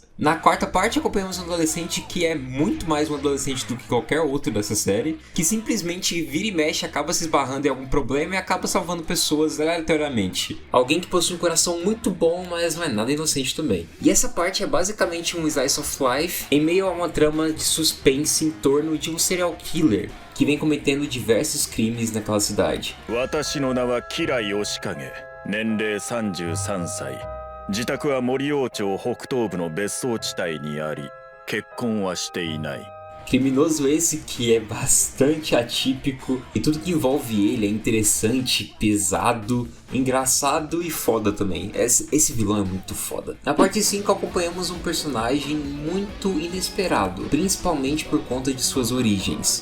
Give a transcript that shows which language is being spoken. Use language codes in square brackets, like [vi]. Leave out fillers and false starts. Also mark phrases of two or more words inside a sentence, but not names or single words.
[pt] Na quarta parte acompanhamos um adolescente que é muito mais um adolescente do que qualquer outro dessa série, que simplesmente vira e mexe, acaba se esbarrando em algum problema e acaba salvando pessoas aleatoriamente. Alguém que possui um coração muito bom, mas não é nada inocente também. E essa parte é basicamente um [en] slice of life [pt] em meio a uma trama de suspense em torno de um [en] serial killer [pt] que vem cometendo diversos crimes naquela cidade. [ja] 自宅は森王町北東部の別荘地帯にあり、結婚はしていない。 [pt] Criminoso esse que é bastante atípico e tudo que envolve ele é interessante, pesado, engraçado e foda também. Esse vilão é muito foda. Na parte 5 acompanhamos um personagem muito inesperado, principalmente por conta de suas origens.